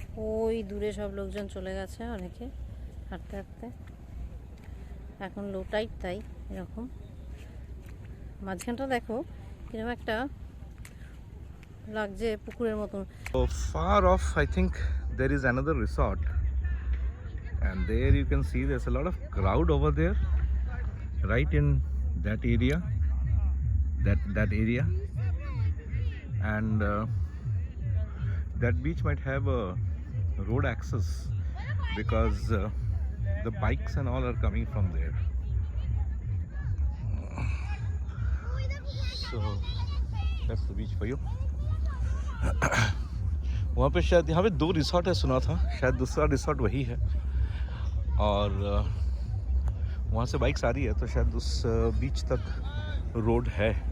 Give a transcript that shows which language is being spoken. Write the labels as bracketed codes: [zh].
[bn] ওই দূরে সব লোকজন চলে গেছে, অনেকে হাঁটতে হাঁটতে। এখন লো টাইড, তাই এরকম। মাঝখানটা দেখো কিরকম একটা লাগছে, পুকুরের মতন। [en] So far off, I think there is another resort, and there you can see there's a lot of crowd over there, right in that area, that area, and that beach might have a road access because the bikes and all are coming from there. So that's the beach for you. [hi] वहाँ पे शायद, यहाँ पे 2 resort है सुना था, शायद दूसरा रिसोर्ट वही है। और वहाँ से बाइक्स आ रही है, तो शायद उस बीच तक रोड है।